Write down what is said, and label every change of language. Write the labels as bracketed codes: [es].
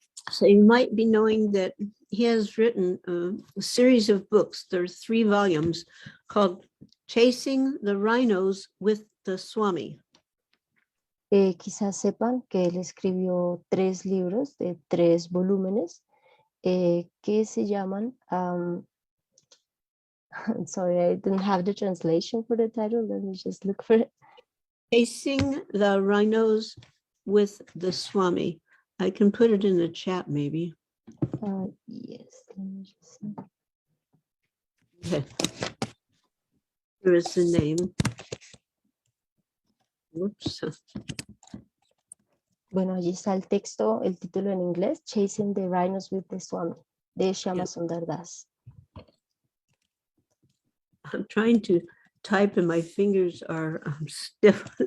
[en] So you might be knowing that he has written a series of books. There are 3 volumes called Chasing the Rhinos with the Swami. [es] Quizás sepan que él escribió 3 libros de 3 volúmenes que se llaman, [en] sorry, I didn't have the translation for the title. Let me just look for it. Chasing the Rhinos with the Swami. I can put it in the chat maybe. Yes, let me just see. Okay. Here is the name. Whoops. [es] Bueno, allí está el texto, el título en inglés, Chasing the Rhinos with the Swami, de Shamsundar Das. [en] I'm trying to type and my fingers are stiff.